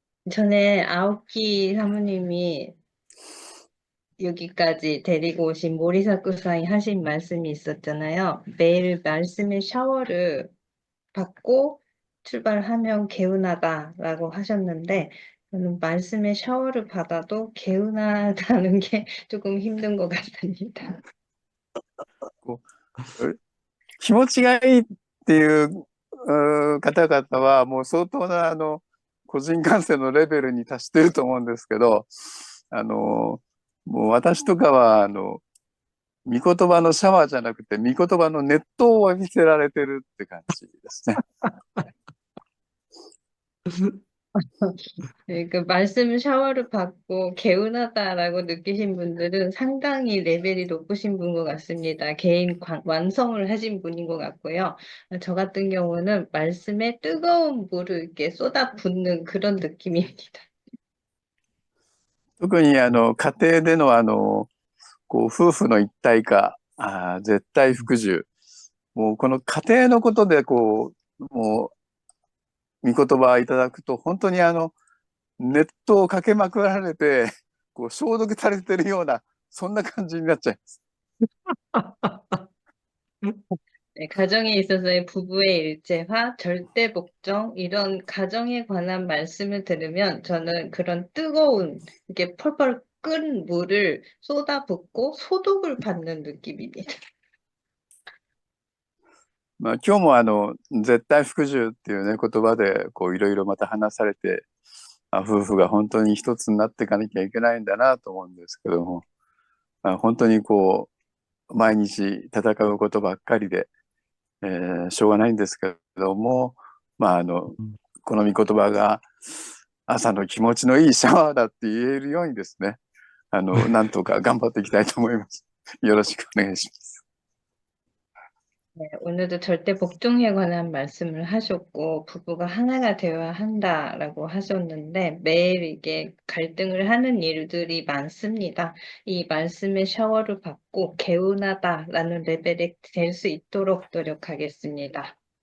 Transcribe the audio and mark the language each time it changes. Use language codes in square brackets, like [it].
[ko] 전에 아오키 사모님이 여기까지 데리고 오신 모리사쿠상이 하신 말씀이 있었잖아요. 매일 말씀의 샤워를 받고 출발하면 개운하다라고 하셨는데 저는 말씀의 샤워를 받아도 개운하다는 게 조금 힘든 것 같습니다. [ja] 気持ちがいいっていう方々はもう相当な個人感性のレベルに達していると思うんですけど、もう私とかは御言葉のシャワーじゃなくて御言葉の熱湯を浴びせられてるって感じですね。 [ko] 네, 그 말씀 샤워를 받고 개운하다라고 느끼신 분들은 상당히 레벨이 높으신 분 것 같습니다. 개인 완성을 하신 분인 것 같고요. 저 같은 경우는 말씀에 뜨거운 물을 이렇게 쏟아붓는 그런 느낌입니다. [ja] 特に家庭でのこう夫婦の一体化、絶対服従、もうこの家庭のことでもう御言葉いただくと本当に熱湯をかけまくられて消毒されてるようなそんな感じになっちゃいます。 [ko] 네, 가정에 있어서의 부부의 일체화, 절대 복종, 이런 가정에 관한 말씀을 들으면 저는 그런 뜨거운, 이렇게 펄펄 끓은 물을 쏟아붓고 소독을 받는 느낌입니다. [ja] まあ、今日も絶対服従っていうね言葉でいろいろまた話されて、夫婦が本当に一つになっていかなきゃいけないんだなと思うんですけども、本当に毎日戦うことばっかりで、しょうがないんですけども、この御言葉が朝の気持ちのいいシャワーだって言えるようにですね、なんとか頑張っていきたいと思います。よろしくお願いします。 [ko] 네, 오늘도 절대 복종에 관한 말씀을 하셨고 부부가 하나가 되어야 한다라고 하셨는데 매일 이게 갈등을 하는 일들이 많습니다. 이 말씀의 샤워를 받고 개운하다라는 레벨이 될 수 있도록 노력하겠습니다.